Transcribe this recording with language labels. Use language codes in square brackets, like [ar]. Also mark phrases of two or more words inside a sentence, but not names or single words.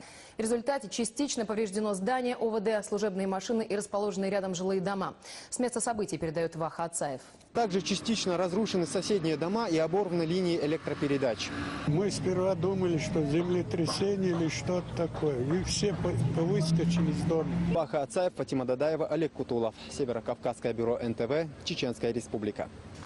[ru] В результате частично повреждено здание ОВД, служебные машины и расположенные рядом жилые дома. С места событий передает Ваха Ацаев. Также частично разрушены соседние дома и оборваны линии электропередач. Мы сперва думали, что землетрясение или что-то такое. И все повыскочили из дома. Ваха Ацаев, Фатима Дадаева, Олег Кутулов. Северо-Кавказское бюро НТВ, Чеченская Республика.